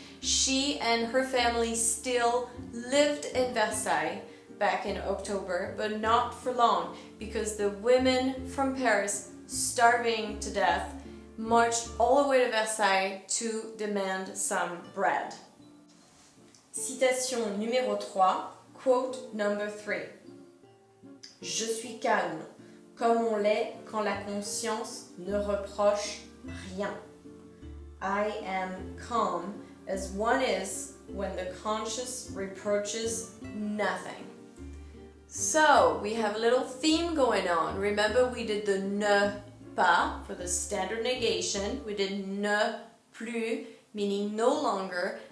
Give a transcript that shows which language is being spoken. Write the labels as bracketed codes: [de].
[en] She and her family still lived in Versailles back in October, but not for long because the women from Paris, starving to death, marched all the way to Versailles to demand some bread. [fr] Citation numéro 3, [en] quote number 3. [fr] Je suis calme, comme on l'est quand la conscience ne reproche rien. [en] I am calm as one is when the conscience reproaches nothing. So, we have a little theme going on. Remember, we did the ne pas for the standard negation. We did ne plus, meaning no longer.